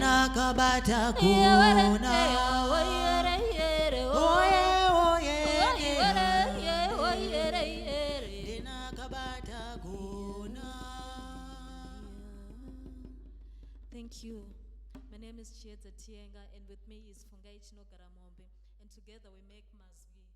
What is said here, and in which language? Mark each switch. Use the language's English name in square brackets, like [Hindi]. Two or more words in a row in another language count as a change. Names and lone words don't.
[English] nakabata Yewere, kuna oyere, yere, oye oye oyere, oyere, yere. nakabata kuna. Thank you. My name is Chieta Tienga, and with me is Fungai Chino Garamombe, and together we make Mazwi.